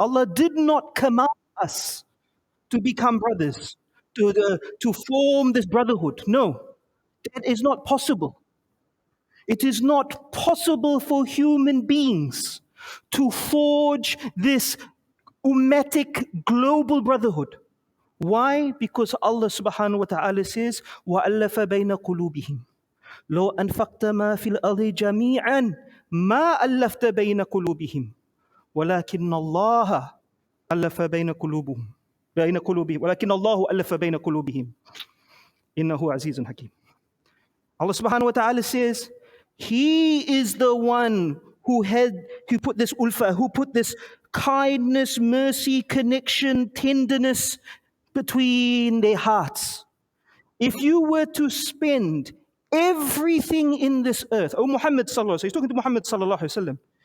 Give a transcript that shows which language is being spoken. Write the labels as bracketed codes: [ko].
[en] Allah did not command us to become brothers, to form this brotherhood. No, that is not possible. It is not possible for human beings to forge this ummatic global brotherhood. Why? Because Allah subhanahu wa ta'ala says, [ar] وَأَلَّفَ بَيْنَ قُلُوبِهِمْ لو أنفقت ما في الأرض جميعا ما ألفت بين قلوبهم ولكن الله ألف بين قلوبهم ولكن الله ألف بين قلوبهم إنه عزيز حكيم. [en] Allah subhanahu wa ta'ala says, He is the one who put this ulfa, who put this kindness, mercy, connection, tenderness between their hearts. If you were to spend everything in this earth, O Muhammad sallallahu alaihi wasallam, he's talking to Muhammad sallallahu alaihi wasallam.